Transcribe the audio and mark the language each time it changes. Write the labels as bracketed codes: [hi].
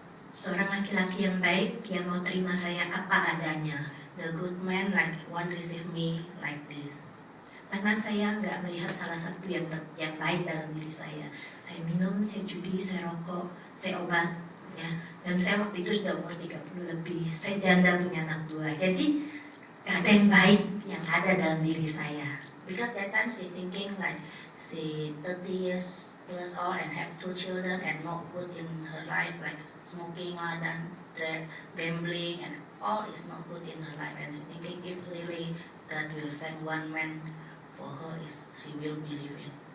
[id] Seorang laki-laki yang baik yang mau terima saya apa adanya. [en] The good man like one receive me like this. [id] Karena saya nggak melihat salah satu yang baik dalam diri saya. Saya minum, saya judi, saya rokok, saya obat, ya. Dan saya waktu itu sudah umur 30 lebih. Saya janda punya anak 2. Jadi gak ada yang baik yang ada dalam diri saya. [en] Because that time she thinking like she 30 years plus old and have 2 children and not good in her life, like smoking dan gambling and all is not good in her life, and she thinking if really God will send one man for her, she will believe it.